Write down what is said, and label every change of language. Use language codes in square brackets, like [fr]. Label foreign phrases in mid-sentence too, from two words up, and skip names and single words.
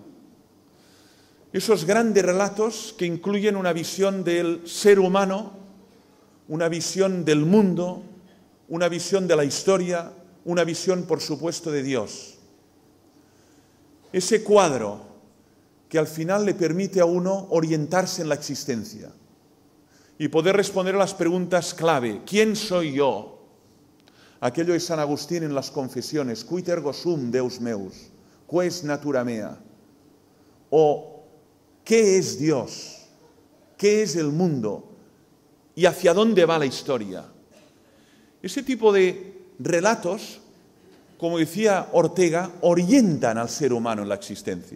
[es] Esos grandes relatos que incluyen una visión del ser humano, una visión del mundo, una visión de la historia, una visión, por supuesto, de Dios. Ese cuadro que al final le permite a uno orientarse en la existencia y poder responder a las preguntas clave. ¿Quién soy yo? Aquello de San Agustín en las confesiones, [la] quid ergo sum Deus meus, quis natura mea. [es] O, ¿qué es Dios? ¿Qué es el mundo? ¿Y hacia dónde va la historia? Ese tipo de relatos, como decía Ortega, orientan al ser humano en la existencia.